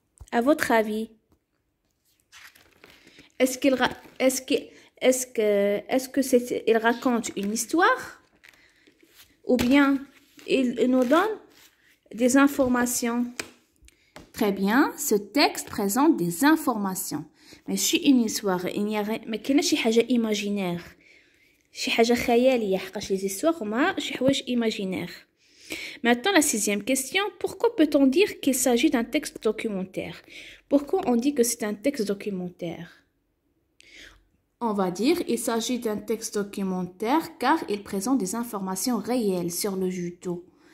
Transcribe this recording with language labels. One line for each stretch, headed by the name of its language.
French: À votre avis, est-ce qu'il raconte une histoire ou bien il nous donne des informations? Très bien, ce texte présente des informations. Mais si une histoire, il n'y a rien, mais qu'il n'y a pas de chose imaginaire.
Arabic: شي حاجة خيالية حقاش
French: les histoires
Arabic: هما شي حوايج imaginaire.
French: Maintenant, la sixième question. Pourquoi peut-on dire qu'il s'agit d'un texte documentaire? Pourquoi on dit que c'est un texte documentaire? On va dire qu'il s'agit d'un texte documentaire car il présente des informations réelles sur le judo.